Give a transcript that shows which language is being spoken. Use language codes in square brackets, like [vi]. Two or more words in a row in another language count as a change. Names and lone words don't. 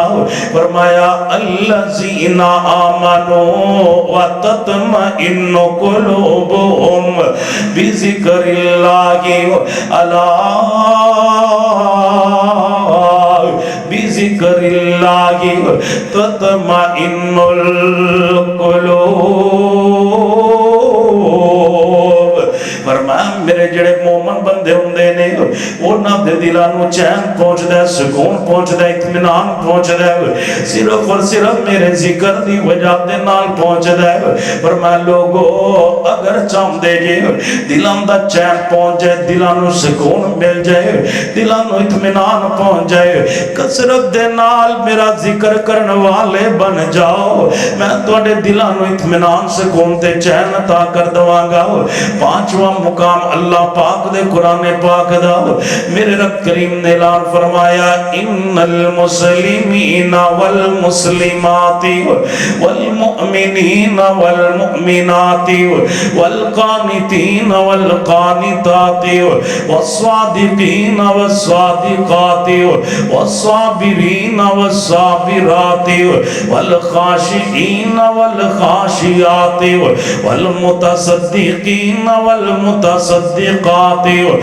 [ar] فرمایا الذين آمنوا وتطمئن قلوبهم بذكر الله ألا بذكر الله تطمئن القلوب. [pa] فرمایا میرے جیہڑے مومن بندے ہوندے نے انہاں دے دلاں نوں چین پہنچدا، سکون پہنچدا، اطمینان پہنچدا صرف اور صرف میرے ذکر دی وجہ دے نال پہنچدا ہے. فرمایا لوگو اگر چاہندے جے دلاں دا چین پہنچ جائے، دلاں نوں سکون مل جائے، دلاں نوں اطمینان پہنچ جائے، کثرت دے نال میرا ذکر کرن والے بن جاؤ، میں تہاڈے دلاں نوں اطمینان، سکون تے چین عطا کر دواں گا. پانچواں مقام اللہ پاک دے قرآن پاک دا میرے رب کریم نے اعلان فرمایا [ar] إن المسلمين والمسلمات والمؤمنين والمؤمنات والقانتين والقانتات والصادقين والصادقات والصابرين والصابرات والخاشعين والخاشعات والمتصدقين والمتصدقات